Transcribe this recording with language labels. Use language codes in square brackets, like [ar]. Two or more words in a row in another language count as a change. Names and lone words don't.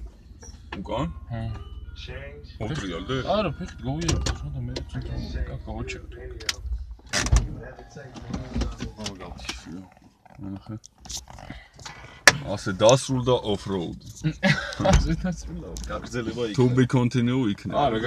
[ka] უკან? ჰა. ოტრიალდე? არა, ფეხით გავიარეთ, სხვა და მე ცოტა გავაჩერეთ. ნახე. ასე დასრულდა off-road. ასე დასრულდა. გაგრძელება იქ. [en] To be continue [ka] იქნება. არა,